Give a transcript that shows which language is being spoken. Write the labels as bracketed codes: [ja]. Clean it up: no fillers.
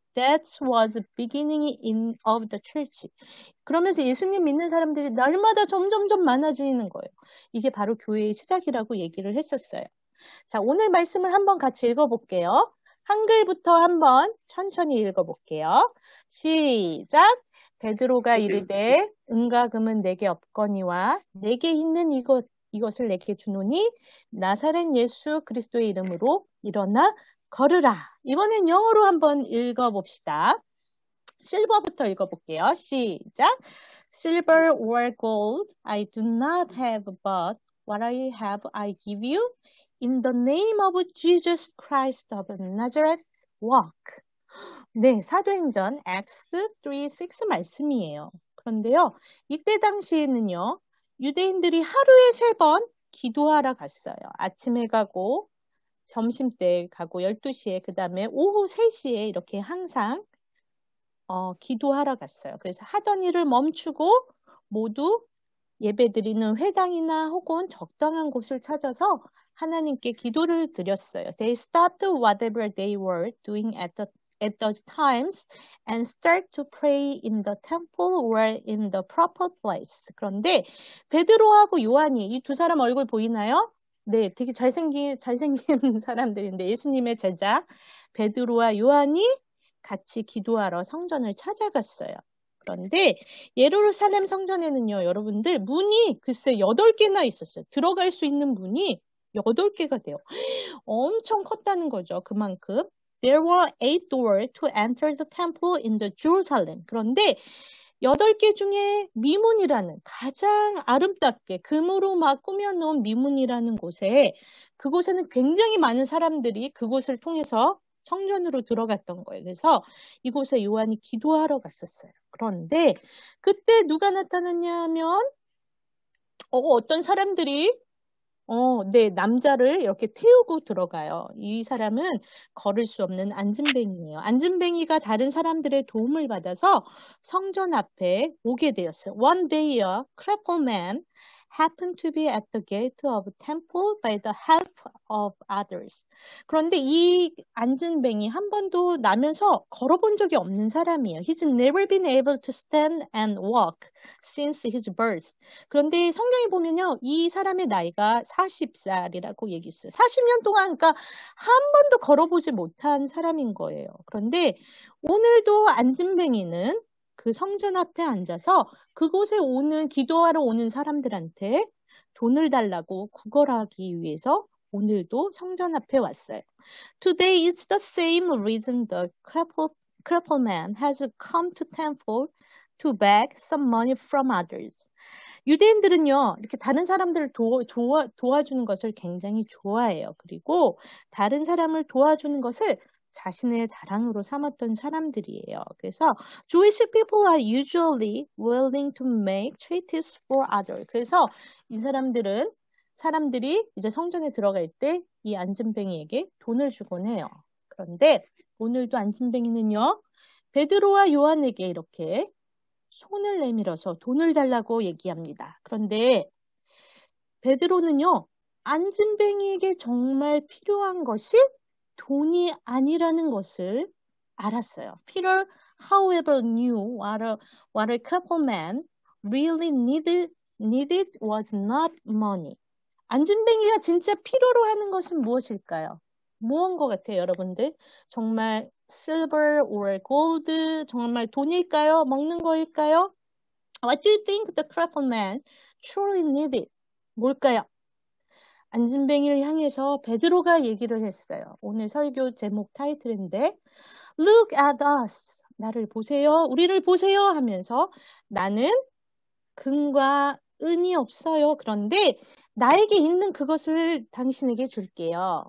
[en] That was beginning of the church. [ko] 그러면서 예수님 믿는 사람들이 날마다 점점점 많아지는 거예요. 이게 바로 교회의 시작이라고 얘기를 했었어요. 자, 오늘 말씀을 한번 같이 읽어볼게요. 한글부터 한번 천천히 읽어볼게요. 시작! 베드로가 이르되 은과 금은 내게 없거니와 내게 있는 이것을 내게 주노니 나사렛 예수 그리스도의 이름으로 일어나 걸으라. 이번엔 영어로 한번 읽어봅시다. 실버부터 읽어볼게요. 시작. [en] Silver or gold I do not have, but what I have I give you. In the name of Jesus Christ of Nazareth, walk. [ko] 네, 사도행전 Acts 3:6 말씀이에요. 그런데요, 이때 당시에는요, 유대인들이 하루에 3번 기도하러 갔어요. 아침에 가고, 점심때 가고, 12시에, 그 다음에 오후 3시에 이렇게 항상 기도하러 갔어요. 그래서 하던 일을 멈추고 모두 예배드리는 회당이나 혹은 적당한 곳을 찾아서 하나님께 기도를 드렸어요. [en] They stopped whatever they were doing at those times and start to pray in the temple or in the proper place. [ko] 그런데 베드로하고 요한이 이 두 사람 얼굴 보이나요? 네, 되게 잘생긴 사람들인데 예수님의 제자 베드로와 요한이 같이 기도하러 성전을 찾아갔어요. 그런데 예루살렘 성전에는요, 여러분들 문이 글쎄 8개나 있었어요. 들어갈 수 있는 문이 8개가 돼요. 엄청 컸다는 거죠. 그만큼. [en] There were 8 doors to enter the temple in the Jerusalem. [ko] 그런데 8개 중에 미문이라는 가장 아름답게 금으로 막 꾸며놓은 미문이라는 그곳에는 굉장히 많은 사람들이 그곳을 통해서 성전으로 들어갔던 거예요. 그래서 이곳에 요한이 기도하러 갔었어요. 그런데 그때 누가 나타났냐 하면 어떤 사람들이 네, 남자를 이렇게 태우고 들어가요. 이 사람은 걸을 수 없는 안진뱅이에요. 안진뱅이가 다른 사람들의 도움을 받아서 성전 앞에 오게 되었어요. [en] One day a crippled man happened to be at the gate of the temple by the help of others. [ko] 그런데 이 안진뱅이 한 번도 나면서 걸어본 적이 없는 사람이에요. [en] He's never been able to stand and walk since his birth. [ko] 그런데 성경에 보면요, 이 사람의 나이가 40살이라고 얘기했어요. 40년 동안, 그러니까 한 번도 걸어보지 못한 사람인 거예요. 그런데 오늘도 안진뱅이는 그 성전 앞에 앉아서 그곳에 기도하러 오는 사람들한테 돈을 달라고 구걸하기 위해서 오늘도 성전 앞에 왔어요. [en] Today it's the same reason the crippled man has come to temple to beg some money from others. [ko] 유대인들은요, 이렇게 다른 사람들을 도와주는 것을 굉장히 좋아해요. 그리고 다른 사람을 도와주는 것을 자신의 자랑으로 삼았던 사람들이에요. [en] 그래서 Jewish people are usually willing to make treaties for others. [ko] 그래서 이 사람들이 이제 성전에 들어갈 때 이 안진뱅이에게 돈을 주곤 해요. 그런데 오늘도 안진뱅이는요, 베드로와 요한에게 이렇게 손을 내밀어서 돈을 달라고 얘기합니다. 그런데 베드로는요, 안진뱅이에게 정말 필요한 것이 돈이 아니라는 것을 알았어요. [en] Peter, however, knew what a couple man really needed was not money. [ko] 안진뱅이가 진짜 필요로 하는 것은 무엇일까요? 무언 것 같아요, 여러분들? 정말 [en] silver or gold, [ko] 정말 돈일까요? 먹는 거일까요? [en] What do you think the crippled man truly needed? [ko] 뭘까요? 안진뱅이를 향해서 베드로가 얘기를 했어요. 오늘 설교 제목 타이틀인데 [en] Look at us. [ko] 나를 보세요. 우리를 보세요 하면서 나는 금과 은이 없어요. 그런데 나에게 있는 그것을 당신에게 줄게요.